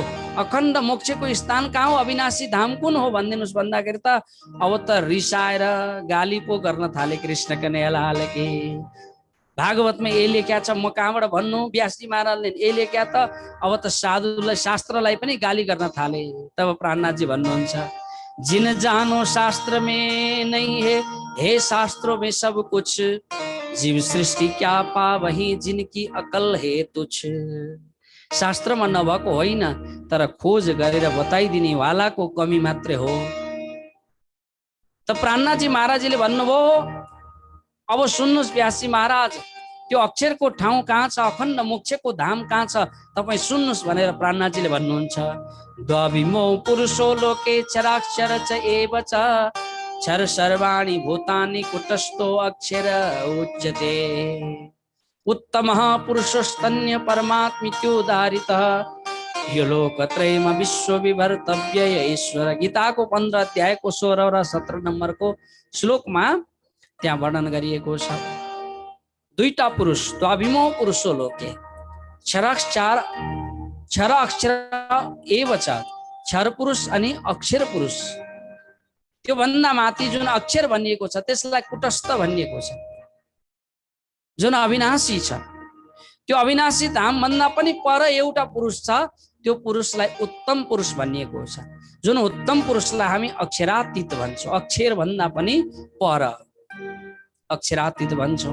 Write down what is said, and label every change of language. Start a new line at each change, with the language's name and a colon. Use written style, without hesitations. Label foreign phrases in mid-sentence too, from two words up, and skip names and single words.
Nepali: अखण्ड मोक्षको स्थान कहाँ हो? अविनाशी धाम कुन हो भनिदिनुहोस् भन्दाखेरि त अब त रिसाएर गाली पो गर्न थाले कृष्ण कन्हैयालाल के। भागवतमा ये लेख्या छ, म कहाँबाट भन्नु? व्यासजी महाराजले ये लेख्या त अब त साधुलाई शास्त्रलाई पनि गाली गर्न थाले। तब प्राणनाथजी भन्नुहुन्छ,
Hindi: जिन जानो शास्त्र में नहीं है, हे शास्त्रों में सब कुछ, जीव सृष्टि क्या पा वही जिनकी अकल है तुच्छ।
Nepali: शास्त्रमा नभएको होइन, तर खोज गरेर बताइदिने वालाको कमी मात्रै हो। त प्राणनाथजी महाराजले भन्नुभयो, अब सुन्नुहोस् व्यासजी महाराज, त्यो अक्षरको ठाउँ कहाँ छ, अखण्ड मोक्षको धाम कहाँ छ, तपाईँ सुन्नुहोस् भनेर प्राणनाथजीले भन्नुहुन्छ।
Sanskrit: द्वाभिमो पुरुषो लोके क्षराक्षर च एव च, क्षर सर्वाणि भूतानि कुटस्थो अक्षर उच्यते। उत्तमः पुरुषस्तन्य परमात्मित्युदारितः, यो लोकत्रयम विश्व विभर्तव्य ईश्वर।
Nepali: गीताको 15 अध्यायको 16 र 17 नम्बरको श्लोकमा त्यहाँ वर्णन गरिएको छ। दुईटा पुरुष,
Sanskrit: द्वाभिमो पुरुषो लोके, क्षर अक्षर एव च,
Nepali: क्षर पुरुष अनि अक्षर पुरुष। त्यो भन्दा माथि जुन अक्षर भनिएको छ त्यसलाई कुटस्थ भनिएको छ, जुन अविनाशी छ। त्यो अविनाशी धाम भन्दा पनि पर एउटा पुरुष छ, त्यो पुरुषलाई उत्तम पुरुष भनिएको छ। जुन उत्तम पुरुषलाई हामी अक्षरातीत भन्छौँ, अक्षर भन्दा पनि पर अक्षरातीत भन्छौँ।